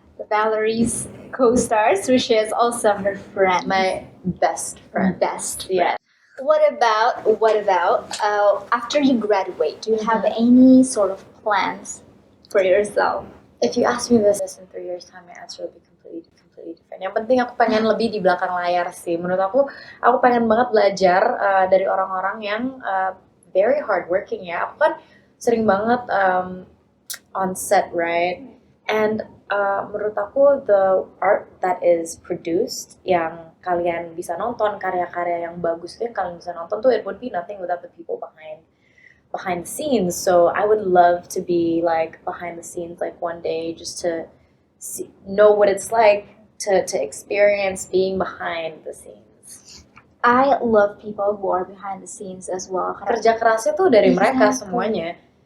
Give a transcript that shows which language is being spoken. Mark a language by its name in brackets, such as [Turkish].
[English] Valerie's co-stars, which is also her friend. My best friend. Best friend. Yeah. What about after you graduate? Do you have any sort of plans for yourself? If you ask me this in 3 years time, my answer will be completely different. [Indonesian] Yang penting aku pengen lebih di belakang layar sih. Menurut aku pengen banget belajar dari orang-orang yang [English] very hardworking [Indonesian] ya. Aku kan sering banget on set, right? [English] And [Indonesian] menurut aku [English] the art that is produced, [Indonesian] yang kalian bisa nonton, karya-karya yang bagus itu yang kalian bisa nonton tuh, [English] it would be nothing without the people behind the scenes. So I would love to be like behind the scenes, like one day, just to know what it's like to experience being behind the scenes. I love people who are behind the scenes as well. [Indonesian] Kerja kerasnya tuh dari mereka semuanya.